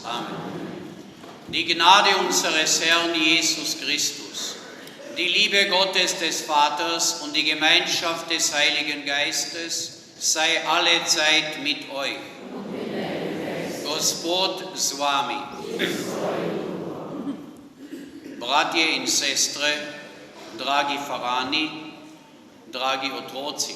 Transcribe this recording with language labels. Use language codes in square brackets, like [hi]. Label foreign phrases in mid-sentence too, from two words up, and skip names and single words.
[de] Amen. Die Gnade unseres Herrn Jesus Christus, die Liebe Gottes des Vaters und die Gemeinschaft des Heiligen Geistes sei alle Zeit mit euch. [sl] Gospod z vami. Bratje in sestre, dragi farani, dragi otroci.